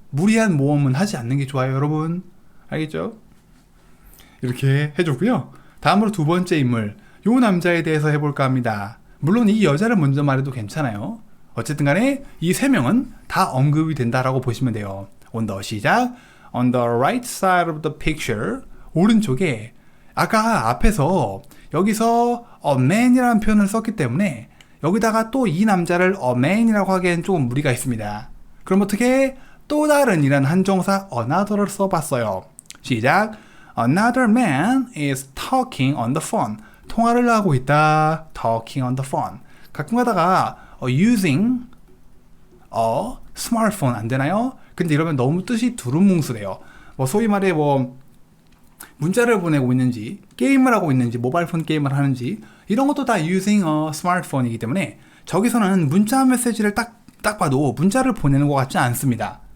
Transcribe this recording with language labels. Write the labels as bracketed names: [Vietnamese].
[Korean] 무리한 모험은 하지 않는 게 좋아요, 여러분. 알겠죠? 이렇게 해줬고요. 다음으로 두 번째 인물, 요 남자에 대해서 해볼까 합니다. 물론 이 여자를 먼저 말해도 괜찮아요. 어쨌든 간에 이 세 명은 다 언급이 된다라고 보시면 돼요. [English] On the 시작. On the right side of the picture. [Korean] 오른쪽에 아까 앞에서 여기서 a man이라는 표현을 썼기 때문에 여기다가 또 이 남자를 a man이라고 하기엔 조금 무리가 있습니다. 그럼 어떻게 또 다른 이란 한정사 another를 써봤어요. 시작. [English] Another man is talking on the phone. [Korean] 통화를 하고 있다. [English] Talking on the phone. [Korean] 가끔 가다가 [English] using a smartphone [Korean] 안 되나요? 근데 이러면 너무 뜻이 두루뭉술해요. 뭐 소위 말해 뭐 문자를 보내고 있는지 게임을 하고 있는지 모바일폰 게임을 하는지 이런 것도 다 [English] using a smartphone [Korean] 이기 때문에 저기서는 문자 메시지를 딱 봐도 문자를 보내는 것 같지 않습니다.